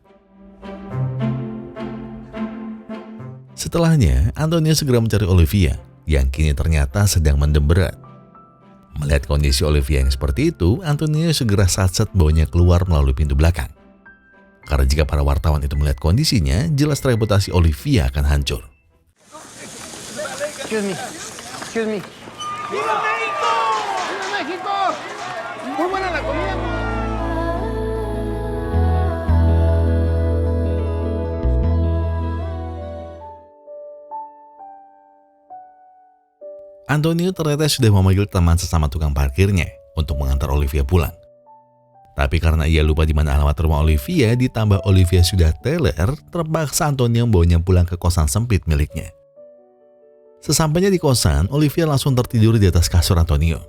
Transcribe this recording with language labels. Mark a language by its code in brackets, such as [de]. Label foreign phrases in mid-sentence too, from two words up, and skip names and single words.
[id] Setelahnya, Antonio segera mencari Olivia, yang kini ternyata sedang mendem berat. Melihat kondisi Olivia yang seperti itu, Antonio segera satset bawanya keluar melalui pintu belakang. Karena jika para wartawan itu melihat kondisinya, jelas reputasi Olivia akan hancur. [en] Excuse me. Excuse me. [es] ¡Viva México! ¡Viva México! Muy buena la comida. [id] Antonio ternyata sudah memanggil teman sesama tukang parkirnya untuk mengantar Olivia pulang. Tapi karena ia lupa di mana alamat rumah Olivia, ditambah Olivia sudah teler, terpaksa Antonio membawanya pulang ke kosan sempit miliknya. Sesampainya di kosan, Olivia langsung tertidur di atas kasur Antonio.